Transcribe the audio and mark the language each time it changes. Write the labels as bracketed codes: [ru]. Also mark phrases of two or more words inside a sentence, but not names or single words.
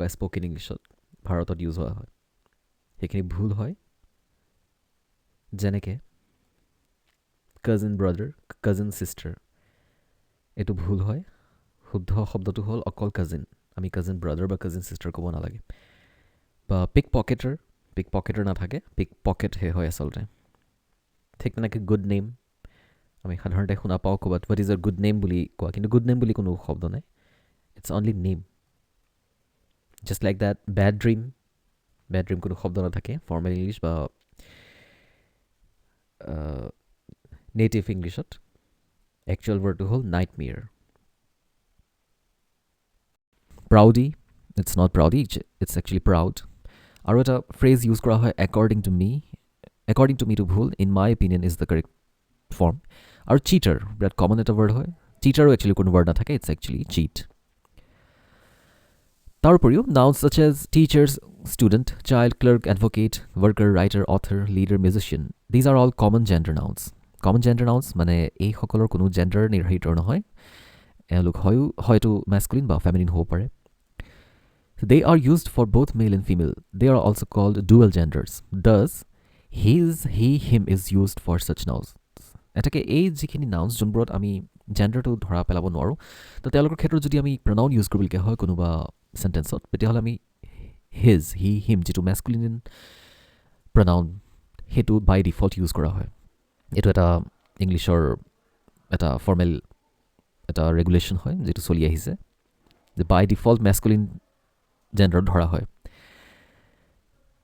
[en] spoken Englishত [as] ভাৰতত ইউজ হোৱা হয় সেইখিনি ভুল হয় যেনেকৈ [en] cousin brother cousin sister [as] এইটো ভুল হয় শুদ্ধ শব্দটো হ'ল অকল কাজিন আমি [en] cousin brother [as] বা [en] cousin sister [as] ক'ব নালাগে বা [en] pick pocketer [as] নাথাকে [en] pick pocketহে [as] হয় আচলতে ঠিক তেনেকৈ [en] good name [as] আমি সাধাৰণতে শুনা পাওঁ ক'ৰবাত [en] what is a good name [as] বুলি কোৱা কিন্তু [en] good name [as] বুলি কোনো শব্দ নাই [en] it's only name just like that bad dream [as] কোনো শব্দ নাথাকে [en] formal English [as] বা [en] native Englishত actual wordটো [as] হ'ল [en] nightmare proudy it's not proudy it's actually proud [as] আৰু এটা [en] phrase use [as] কৰা হয় [en] according to me to [as] ভুল [en] in my opinion is the correct form [as] আৰু চিটাৰ বিৰাট কমন এটা ৱৰ্ড হয় চিটাৰো একচুৱেলি কোনো ৱৰ্ড নাথাকে [en] it's actually cheat তাৰ উপৰিও nouns such as teachers student child clerk advocate worker writer author leader musician these are all common gender nouns [as] মানে এইসকলৰ কোনো জেণ্ডাৰ নিৰ্ধাৰিত নহয় এওঁলোক হয়তো মেস্কুলিন বা ফেমিনিন হ'ব পাৰে [en] They are used for both male and female. They are also called dual genders. Thus, his, he, him is used for such nouns. [as] এটাকে এই যিখিনি নাউন্স যোনবোৰত আমি জেণ্ডাৰটো ধৰা পেলাব নোৱাৰোঁ তো তেওঁলোকৰ ক্ষেত্ৰত যদি আমি প্ৰনাউন ইউজ কৰিবলগীয়া হয় কোনোবা চেণ্টেঞ্চত তেতিয়াহ'লে আমি হিজ হি হিম যিটো [en] masculine pronoun [as] সেইটো [en] by default [as] ইউজ কৰা হয় এইটো এটা ইংলিছৰ এটা ফৰ্মেল এটা ৰেগুলেশ্যন হয় যিটো চলি আহিছে যে [en] by default masculine genderত [as] ধৰা হয়